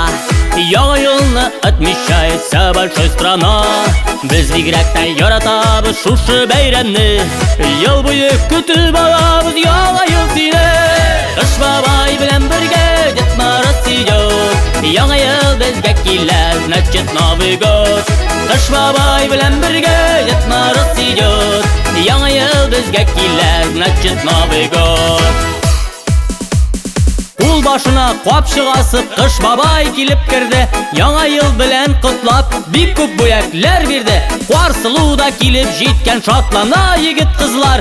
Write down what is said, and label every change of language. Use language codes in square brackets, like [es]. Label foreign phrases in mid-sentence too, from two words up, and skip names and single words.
[tt] Яңа елны [ru] отмечает вся большой страна. [tt] Без бигрәк яратабыз шушы бәйрәмне. Ел буе көтеп алабыз яңа ел сине. Кыш бабай белән бергә [ru] Дед Мороз идет. [tt] Яңа ел безгә килә, [ru] значит Новый год. [tt] Кыш бабай белән бергә [ru] Дед Мороз идет. [tt] Яңа ел безгә килә, [ru] значит Новый год. [tt] Кул башына капчык асып Кыш бабай килеп керде. Яңа ел белән котлап бик күп бүләкләр бирде. Карсылу да килеп җиткән, шатлана егет кызлар.